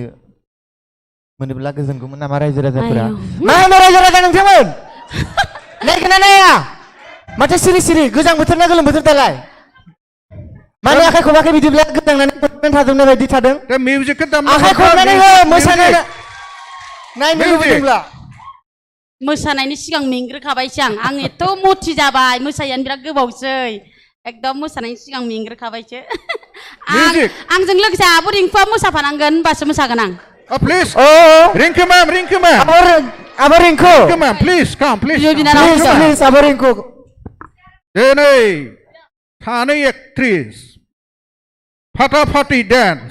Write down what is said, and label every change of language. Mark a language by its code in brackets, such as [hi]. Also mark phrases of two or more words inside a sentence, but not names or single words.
[brx] मोनोब्ला गोजोनगौमोन नामा रायजो राजाफोरा मा होनो रायजो राजा नोंथांमोन नायगोन ना नाया माथो सिरि सिरि गोजां बोथोर ना गोलोम बोथोर दालाय माने आखाइ खबाखै बिदिब्ला गोजांनानै थाजोबनाय बायदि थादों आखाइ खबनानै हो मोसानाय नायनो लुबैदोंब्ला मोसानायनि सिगां मेंग्रोखाबायसो आं एथ' मथि जाबाय मोसायानो बिराद गोबावसै एकदम मोसानायनि सिगां मेंग्रोखाबायसो आंजों लोगोसे आब' रिंकुआ मोसाफानांगोन होनबासो मोसागोन आं [en] please Rinku ma'am Abo Rinku come on please come please please Abo Rinku [brx] दिनै सानै एक्ट्रिस फाटाफाटि डान्स